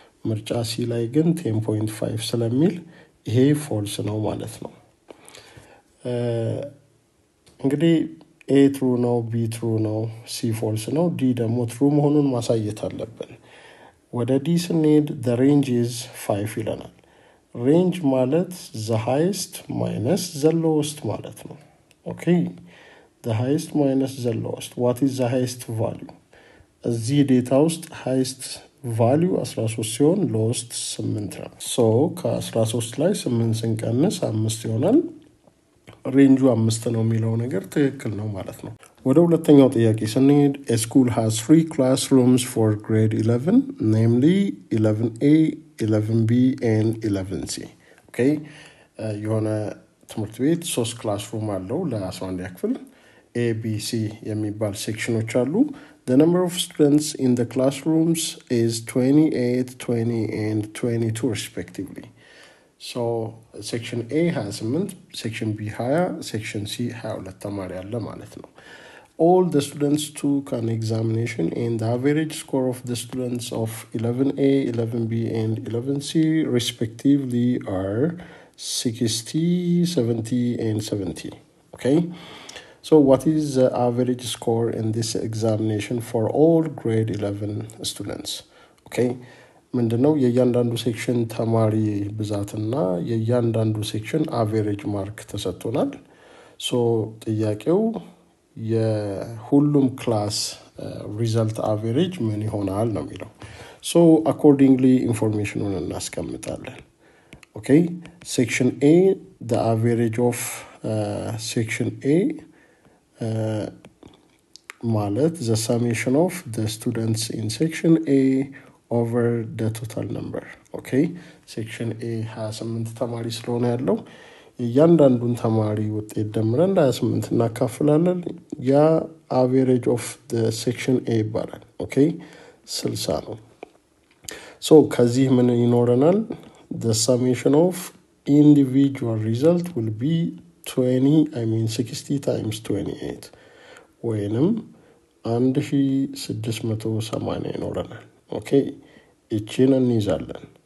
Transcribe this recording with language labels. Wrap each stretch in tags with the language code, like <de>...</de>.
<am>ምርጫ ሲ ላይ ግን 10.5 ስለሚል ይሄ ፎልስ ነው ማለት ነው። እንግዲህ A true ነው፣ B true ነው፣ C false ነው፣ D ደግሞ true መሆኑን ማሳየት አለብን። ወደ D ስንሄድ</am> <en>the range is 5</en> <am>ይለናል። range ማለት the highest minus the lowest ማለት ነው።</am> <en>Okay, the highest minus the lowest. What is the highest value?</en> <am>እዚህ ዴታ ውስጥ highest value 13 ሲሆን lowest 8 ነው። So ከ13 ላይ 8 ስንቀንስ 5 ይሆናል። ሬንጁ 5 ነው የሚለው ነገር ትክክል ነው ማለት ነው። ወደ ሁለተኛው ጥያቄ ስንሄድ</am> <en>a school has 3 classrooms for grade 11, namely 11A, 11B and 11C.</en> <am>Okay, የሆነ ትምህርት ቤት 3 ክላስሩም አለው ለ11ኛ ክፍል። A, B, C የሚባል ሴክሽኖች አሉ።</am> <en>The number of students in the classrooms is 28, 20, and 22 respectively. So section A has 8, section B 20, section C 22</en> <am>ተማሪ አለ ማለት ነው.</am> <en>All the students took an examination and the average score of the students of 11A, 11B, and 11C respectively are 60, 70, and 70. Okay? So what is the average score in this examination for all grade 11 students? Okay?</en> <am>ምንድነው የእያንዳንዱ ሴክሽን ተማሪ ብዛትና የእያንዳንዱ ሴክሽን አቨሬጅ ማርክ ተሰጥቶናል. ሶ ጥያቄው የሁሉም ክላስ ሪዛልት አቨሬጅ ምን ይሆናል ነው የሚለው. ሶ አኮርዲንግሊ ኢንፎርሜሽኑን እናስቀምጣለን.</am> <en>ኦኬ ሴክሽን A, the average of section A ማለት the summation of the students in section A over the total number. Okay, section A has 28</en> <am>ተማሪ ስለሆነ ያለው እያንዳንዱን ተማሪ ውጤት ደምረን 28 እናካፍላለን.</am> <en>ያ average of the section A ይባላል.</en> <am>Okay 60 ነው. so ከዚህ ምን ይኖረናል?</am> <en>the summation of individual result will be 60 times 28</en> <am>ወይንም 1680 ይኖረናል. Okay, እቺን እንይዛለን.</am>